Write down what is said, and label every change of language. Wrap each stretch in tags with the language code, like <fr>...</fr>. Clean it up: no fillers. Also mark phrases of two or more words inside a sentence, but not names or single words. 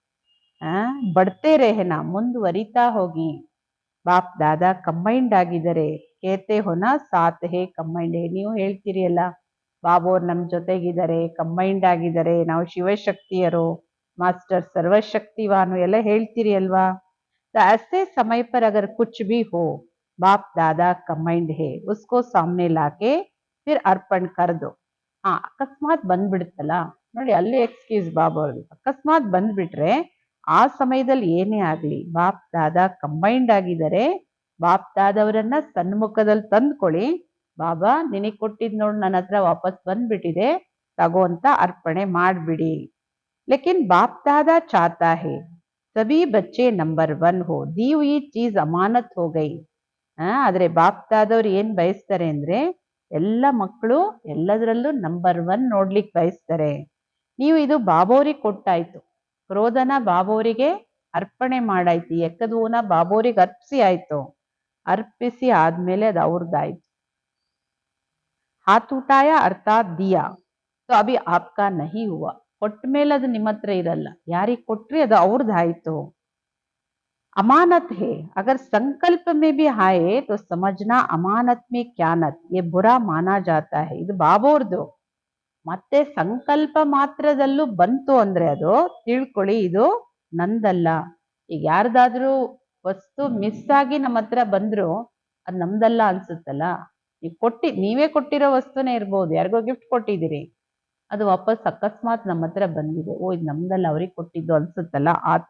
<hi>बढ़ते रहना,</hi> <kn>ಮುಂದುವರಿತಾ ಹೋಗಿ. ಬಾಪ್ ದಾದಾ ಕಂಬೈಂಡ್ ಆಗಿದ್ದಾರೆ.</kn> <hi>कहते हो ना साथ है कंबाइंड है.</hi> <kn>ನೀವು ಹೇಳ್ತೀರಿ ಅಲ್ಲ, ಬಾಬೋರ್ ನಮ್ ಜೊತೆಗಿದ್ದಾರೆ, ಕಂಬೈಂಡ್ ಆಗಿದ್ದಾರೆ, ನಾವು ಶಿವಶಕ್ತಿಯರು, ಮಾಸ್ಟರ್ ಸರ್ವಶಕ್ತಿವಾನು ಎಲ್ಲ ಹೇಳ್ತೀರಿ ಅಲ್ವಾ?</kn> <hi>ऐसे समय पर अगर कुछ भी हो, बाप दादा कंबाइंड है, उसको सामने लाके फिर अर्पण कर दो.</hi> <kn>ಅಕಸ್ಮಾತ್ ಬಂದ್ಬಿಡುತ್ತಲ್ಲ ನೋಡಿ, ಅಲ್ಲಿ ಎಕ್ಸ್ಕ್ಯೂಸ್ ಬಾಬೋರ್ದು. ಅಕಸ್ಮಾತ್ ಬಂದ್ಬಿಟ್ರೆ ಆ ಸಮಯದಲ್ಲಿ ಏನೇ ಆಗ್ಲಿ, ಬಾಪ್ ದಾದಾ ಕಂಬೈಂಡ್ ಆಗಿದ್ದಾರೆ, ಬಾಪ್ ದಾದವರನ್ನ ಸನ್ಮುಖದಲ್ಲಿ ತಂದ್ಕೊಳ್ಳಿ. ಬಾಬಾ ನಿನಗೆ ಕೊಟ್ಟಿದ್ ನೋಡ್ ನನ್ನ ಹತ್ರ ವಾಪಸ್ ಬಂದ್ಬಿಟ್ಟಿದೆ, ತಗೋ ಅಂತ ಅರ್ಪಣೆ ಮಾಡ್ಬಿಡಿ.</kn> <hi>लेकिन बाप दादा चाहता है सभी बच्चे नंबर 1 हो, दी हुई चीज अमानत हो गई.</hi> <kn>ಆದ್ರೆ ಬಾಪ್ ದಾದವ್ರು ಏನ್ ಬಯಸ್ತಾರೆ ಅಂದ್ರೆ, ಎಲ್ಲ ಮಕ್ಕಳು ಎಲ್ಲದರಲ್ಲೂ ನಂಬರ್ 1 ನೋಡ್ಲಿಕ್ಕೆ ಬಯಸ್ತಾರೆ. ನೀವು ಇದು ಬಾಬೋರಿಗೆ ಕೊಟ್ಟಾಯ್ತು, ಕ್ರೋಧನ ಬಾಬೋರಿಗೆ ಅರ್ಪಣೆ ಮಾಡಾಯ್ತು, ಎಕ್ಕದ ಹೂವನ್ನ ಬಾಬೋರಿಗೆ ಅರ್ಪಿಸಿ ಆಯ್ತು. ಅರ್ಪಿಸಿ ಆದ್ಮೇಲೆ ಅದು ಅವ್ರದ್ದಾಯ್ತು.</kn> <hi>हाथ उठाया अर्थात दिया, तो अभी आपका नहीं हुआ.</hi> <kn>ಕೊಟ್ಟ ಮೇಲೆ ಅದು ನಿಮ್ಮ ಹತ್ರ ಇರಲ್ಲ, ಯಾರಿಗೆ ಕೊಟ್ರಿ ಅದು ಅವ್ರದ್ದಾಯ್ತು.</kn> <hi>अमानत है, अगर संकल्प में भी आए तो समझना अमानत में क्यानत, ये बुरा माना जाता है.</hi> <kn>ಇದು ಬಾಬೋರ್ದು. ಮತ್ತೆ ಸಂಕಲ್ಪ ಮಾತ್ರದಲ್ಲೂ ಬಂತು ಅಂದ್ರೆ ಅದು ತಿಳ್ಕೊಳ್ಳಿ, ಇದು ನಂದಲ್ಲ. ಈಗ ಯಾರ್ದಾದ್ರೂ ವಸ್ತು ಮಿಸ್ ಆಗಿ ನಮ್ಮ ಹತ್ರ ಬಂದ್ರು ಅದು ನಮ್ದಲ್ಲ ಅನ್ಸುತ್ತಲ್ಲ. ನೀವೇ ಕೊಟ್ಟಿರೋ ವಸ್ತುನೇ ಇರ್ಬೋದು, ಯಾರಿಗೋ ಗಿಫ್ಟ್ ಕೊಟ್ಟಿದ್ದೀರಿ, ಅದು ವಾಪಸ್ ಅಕಸ್ಮಾತ್ ನಮ್ಮ ಹತ್ರ ಬಂದಿದೆ, ಓ ಇದು ನಮ್ದಲ್ಲ ಅವ್ರಿಗೆ ಕೊಟ್ಟಿದ್ದು ಅನ್ಸುತ್ತಲ್ಲ, ಆ ತರ.</kn>